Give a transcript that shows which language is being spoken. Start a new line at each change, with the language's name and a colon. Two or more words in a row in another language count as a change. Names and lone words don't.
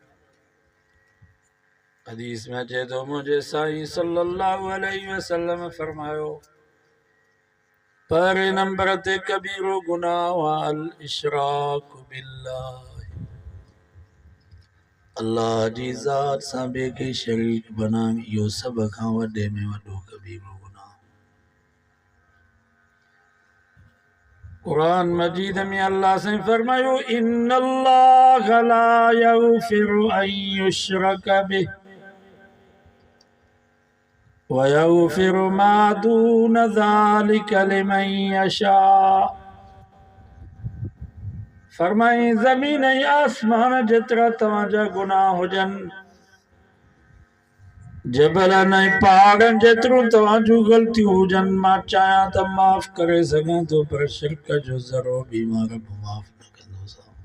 Sindhi: हदीस में अचे तो मुझे साईं
Arabic: صلى الله عليه وسلم
Sindhi: फरमायो पर नंबर ते कबीरो गुनाह
Arabic: الإشراك بالله
Sindhi: अल्लाह जी ज़ात सां ॿिए खे शरीक बनाइण। इहो सभ खां वॾे में वॾो कबीरो गुनाह। कुरान मजीद में अल्लाह से फरमायो
Arabic: إن الله لا يغفر أن يشرك به ويغفر ما دون ذلك لمن يشاء.
Sindhi: फरमाई ज़मीन ऐं आसमान जेतिरा तव्हांजा गुनाह हुजनि जबलनि ऐं पहाड़नि जेतिरियूं तव्हांजूं ग़लतियूं हुजनि मां चाहियां त माफ़ करे सघां थो पर शिरक जो ज़रो बि मां रब माफ़ न कंदोसां।